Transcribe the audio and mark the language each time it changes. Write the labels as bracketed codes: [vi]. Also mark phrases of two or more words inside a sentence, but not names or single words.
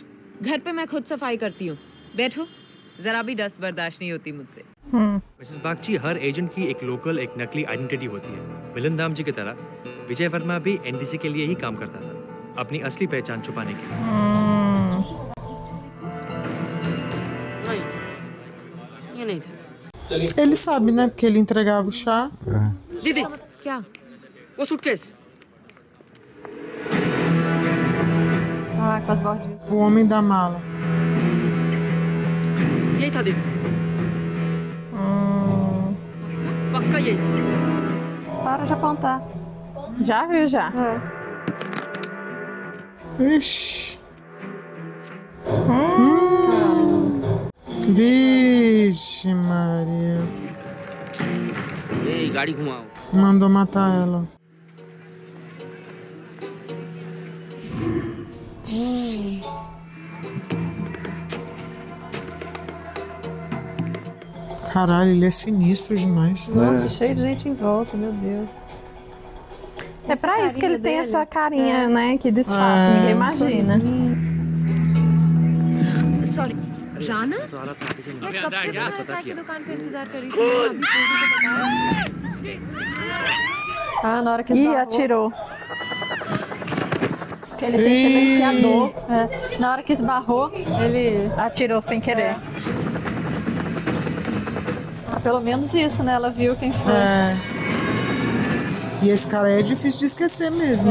[hi] घर पे मैं खुद सफाई करती हूँ। बैठो, जरा भी डस्ट बर्दाश्त नहीं होती मुझसे। मिसेस बागची, हर एजेंट की एक लोकल, एक नकली आइडेंटिटी होती है। मिलन दाम जी की तरह विजय वर्मा भी एनडीसी के लिए ही काम करता था, अपनी असली पहचान छुपाने के लिए। [pt] Ele sabe, né? Porque ele entregava o chá. [hi] दीदी क्या वो सूटकेस [pt] Ah, com as bordinhas. O homem da mala. [hi] यही था दीदी पक्का यही [pt] Para de apontar. Já viu, já. Ixi. Vixe, Maria. [hi] ए गाड़ी घुमाओ [pt] Mandou matar ela. Caralho, ele é sinistro demais. Nossa, cheio de gente em volta, meu Deus. É pra isso que ele tem dele. essa carinha, né? Que disfarça, ninguém imagina. [hi] सॉरी राना मैं कब से तुम्हारे चाय की दुकान पे इंतजार कर रही थी अभी तो बताया [pt] Ah, na hora que Ih, esbarrou. atirou. Que ele tem silenciador. É, na hora que esbarrou, ele atirou sem querer. Ah, pelo menos isso, né? Ela viu quem foi. É. E esse cara é difícil de esquecer mesmo.